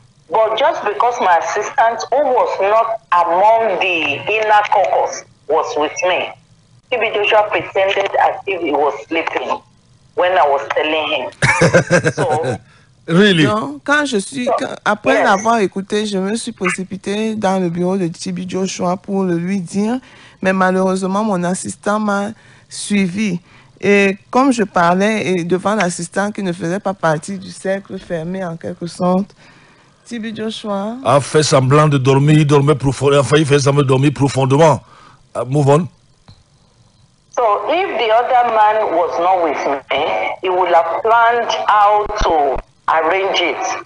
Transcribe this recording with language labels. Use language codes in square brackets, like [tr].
[en] But just because my assistant, who was not among the inner caucus, was with me, TB Joshua pretended as if he was sleeping when I was telling him. So, really? [fr] Donc, après l'avoir écouté, je me suis précipitée dans le bureau de TB Joshua pour le lui dire, mais malheureusement, mon assistant m'a suivi. Et comme je parlais devant l'assistant qui ne faisait pas partie du cercle fermé en quelque sorte, TB Joshua a fait semblant de dormir, il dormait profondément. Enfin, il fait semblant de dormir profondément. [en] Move on. So if the other man was not with me, he would have planned how to arrange it.